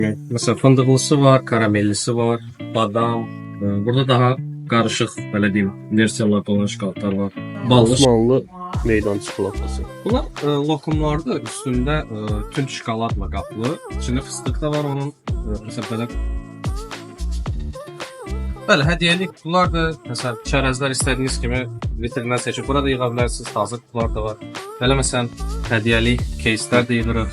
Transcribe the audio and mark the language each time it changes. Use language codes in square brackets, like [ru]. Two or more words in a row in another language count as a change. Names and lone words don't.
[az] Mesela fındıqlısı var, karamellisi var, badam. [tr] Burada daha karışık, böyle diyeyim, versiyalarda olan şokoladlar var. Ballı. Osmanlı meydan çikolatası. Bunlar lokumlardır. [az] Üstündə tünd şokoladla qaplı. İçində fıstıq da var onun. Məsələn, belə Bəli, hədiyyəlik pullardır. Məsələn, çərəzlər istədiyiniz kimi vitrindən seçib burada yığa bilərsiniz. Hazır pullar da var. Belə məsələn, hədiyyəlik кейslər də yığırıq.